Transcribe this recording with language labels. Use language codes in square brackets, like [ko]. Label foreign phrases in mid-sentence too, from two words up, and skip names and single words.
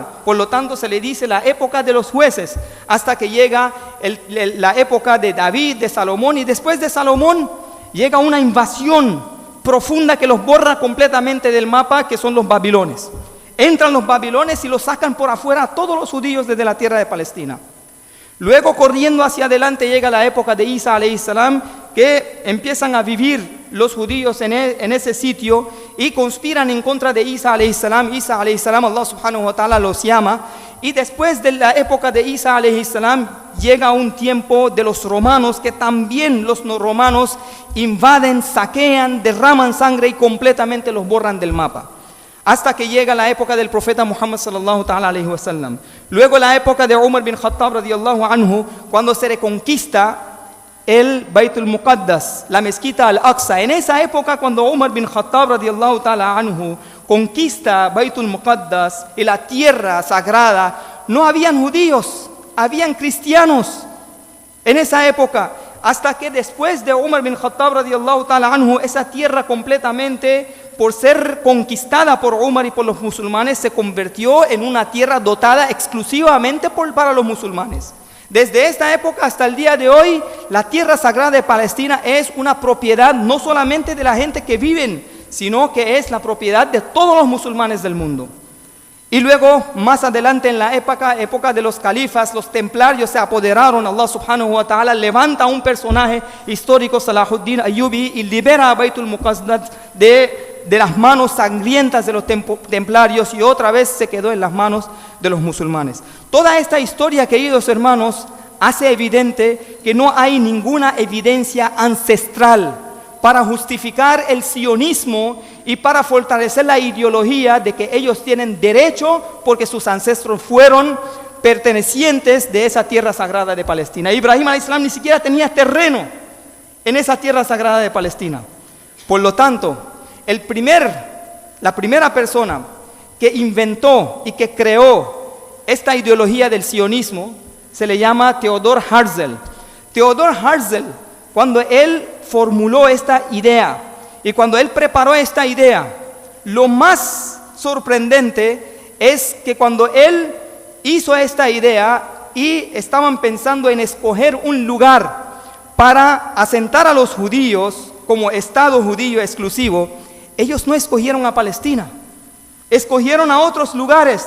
[es] Por lo tanto, se le dice la época de los jueces, hasta que llega la época de David, de Salomón, y después de Salomón llega una invasión profunda que los borra completamente del mapa, que son los babilones. Entran los babilones y los sacan por afuera a todos los judíos desde la tierra de Palestina. Luego, corriendo hacia adelante, llega la época de Isa [ar] عليه السلام, [es] que empiezan a vivir los judíos en ese sitio y conspiran en contra de Isa [ar] عليه السلام. [es] Isa [ar] عليه السلام, الله سبحانه وتعالى [es] los llama, y después de la época de Isa [ar] عليه السلام [es] llega un tiempo de los romanos, que también los romanos invaden, saquean, derraman sangre y completamente los borran del mapa. Hasta que llega la época del profeta Muhammad [ar] صلى الله تعالى عليه وسلم. [es] Luego la época de Umar bin Khattab [ar] رضي الله عنه, [es] cuando se reconquista el Baitul Muqaddas, la mezquita Al-Aqsa. En esa época, cuando Umar bin Khattab [ar] رضي الله تعالى عنه [es] conquista Baitul Muqaddas y la tierra sagrada, no habían judíos, habían cristianos en esa época. Hasta que después de Umar bin Khattab [ar] رضي الله تعالى عنه, [es] esa tierra completamente, por ser conquistada por Umar y por los musulmanes, se convirtió en una tierra dotada exclusivamente para los musulmanes. Desde esta época hasta el día de hoy, la tierra sagrada de Palestina es una propiedad no solamente de la gente que viven, sino que es la propiedad de todos los musulmanes del mundo. Y luego, más adelante en la época de los califas, los templarios se apoderaron. [ar] الله سبحانه وتعالى [es] levanta a un personaje histórico, Salahuddin Ayyubi, y libera a Baitul Muqaddas de las manos sangrientas de los templarios, y otra vez se quedó en las manos de los musulmanes. Toda esta historia, queridos hermanos, hace evidente que no hay ninguna evidencia ancestral para justificar el sionismo y para fortalecer la ideología de que ellos tienen derecho porque sus ancestros fueron pertenecientes de esa tierra sagrada de Palestina. Ibrahim [ar] عليه السلام [es] ni siquiera tenía terreno en esa tierra sagrada de Palestina. Por lo tanto, la primera persona que inventó y que creó esta ideología del sionismo se le llama Theodor Herzl. Theodor Herzl, cuando él formuló esta idea y cuando él preparó esta idea, lo más sorprendente es que cuando él hizo esta idea y estaban pensando en escoger un lugar para asentar a los judíos como Estado judío exclusivo, ellos no escogieron a Palestina, escogieron a otros lugares.